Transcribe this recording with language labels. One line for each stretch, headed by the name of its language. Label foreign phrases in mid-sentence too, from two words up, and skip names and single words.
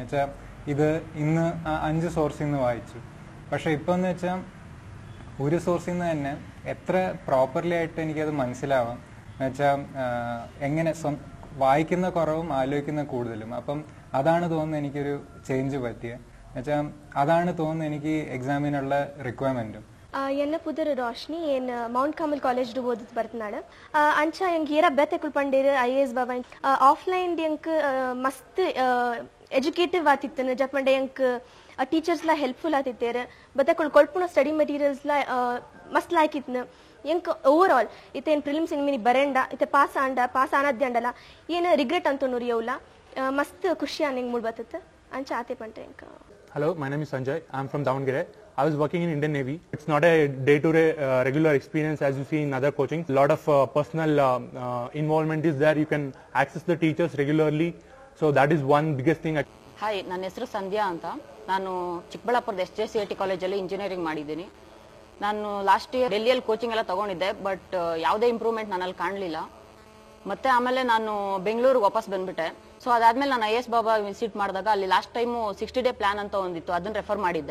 Malayalam: എന്ന് വെച്ചാൽ ഇത് ഇന്ന് 5 സോഴ്സിൽ നിന്ന് വായിച്ചു, പക്ഷേ ഇപ്പോൾ എന്ന് വെച്ചാൽ ഒരു സോഴ്സിൽ നിന്ന് തന്നെ എത്ര പ്രോപ്പർലി ആയിട്ട് എനിക്കത് മനസ്സിലാവാം. എന്ന് വെച്ചാൽ എങ്ങനെ വായിക്കുന്ന കുറവും ആലോചിക്കുന്ന കൂടുതലും. അപ്പം അതാണ് തോന്നുന്നത് എനിക്കൊരു ചേഞ്ച് പറ്റിയത്. എന്നുവെച്ചാൽ അതാണ് തോന്നുന്നത് എനിക്ക് എക്സാമിനുള്ള റിക്വയർമെൻറ്റും.
Tulu: ಎನ್ನ ಪುದರ್ ರೋಶ್ನಿ ಏನ್ ಮೌಂಟ್ ಕಾಮಲ್ ಕಾಲೇಜ್ ಓದಿದ್ ಬರ್ತ್ನಾಡು ಅಂಚ ಎಂಕ್ ಏರ ಬೆತ್ತಕುಲ್ ಪಂಡೇರು IAS ಬಾಬಾ ಆಫ್ಲೈನ್ ಎಂಕ್ ಮಸ್ತ್ ಎಜುಕೇಟಿವ್ ಆತಿತ್ತನು ಜಪಂಡೆ ಎಂಕ್ ಟೀಚರ್ಸ್ ಲ ಹೆಲ್ಪ್ಫುಲ್ ಆತಿತ್ತೇರು ಬೆತ್ತಕುಲ್ ಕೊಲ್ಪುನ
English: study materials
Tulu: ಲ ಮಸ್ತ್ ಲಾಯ್ಕಿತ್ನು ಎಂಕ್
English: over all
Tulu: ಇತ್ತೇನು ಪ್ರಿಲಿಮ್ಸ್ ಇಂಗ್ ಮಿನಿ ಬರೆಂಡ ಇತ್ತೆ ಪಾಸ್ ಆನದ್ದೆ ಅಂಡಲ್ಲ ಏನು ರಿಗ್ರೆಟ್ ಅಂತ ನುರಿಯೋಲ್ಲ ಮಸ್ತ್ ಖುಷಿ ಅನ್ನಂಗೆ ಮೂಡ್ ಬತ್ತತ್ತು ಅಂಚ ಆತೆ ಪಂಟ್ರೆ ಎಂಕ್.
English: Hello, my name is Sanjay. I'm from Davangere. I was working in Indian Navy. It's not a day-to-day regular experience as you see in other coaching. A lot of personal involvement is there. You can access the teachers regularly. So that is one biggest thing.
Kannada: ಹಾಯ್, ನನ್ನ ಹೆಸರು ಸಂಧ್ಯಾ ಅಂತ. ನಾನು ಚಿಕ್ಕಬಳ್ಳಾಪುರದ SJCIT ಕಾಲೇಜಲ್ಲಿ ಇಂಜಿನಿಯರಿಂಗ್ ಮಾಡಿದ್ದೀನಿ. ನಾನು
English: last year
Kannada: ಡೆಲ್ಲಿಯಲ್ಲಿ ಕೋಚಿಂಗ್ ಎಲ್ಲ ತಗೊಂಡಿದ್ದೆ, ಬಟ್ ಯಾವುದೇ ಇಂಪ್ರೂವ್ಮೆಂಟ್ ನನ್ನಲ್ಲಿ ಕಾಣಲಿಲ್ಲ. ಮತ್ತೆ ಆಮೇಲೆ ನಾನು ಬೆಂಗಳೂರಿಗೆ ವಾಪಸ್ ಬಂದ್ಬಿಟ್ಟೆ. ಸೊ ಅದಾದ್ಮೇಲೆ ನಾನು IAS ಬಾಬಾ ವಿಸಿಟ್ ಮಾಡಿದಾಗ ಅಲ್ಲಿ
English: last timeು
Kannada: 60
English: day plan
Kannada: ಅಂತ ಒಂದಿತ್ತು, ಅದನ್ನ ರೆಫರ್ ಮಾಡಿದ್ದೆ.